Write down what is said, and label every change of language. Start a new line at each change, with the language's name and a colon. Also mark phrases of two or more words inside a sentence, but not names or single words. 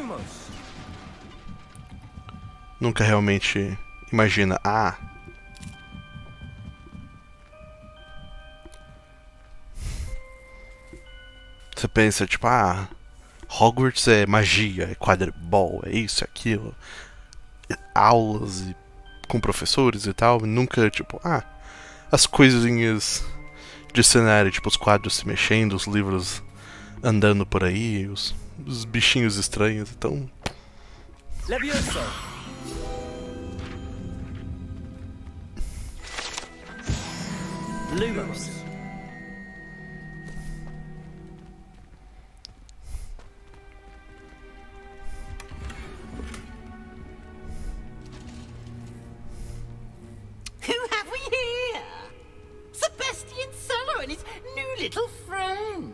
Portuguese: Nunca realmente imagina, você pensa, tipo, Hogwarts é magia, é quadribol, é isso, é aquilo. Aulas com professores e tal. Nunca, tipo, as coisinhas de cenário, tipo, os quadros se mexendo, os livros andando por aí, os bichinhos estranhos, então... Levioso! Lumos.
English: Who have we here? Sebastian Solo and his new little friend.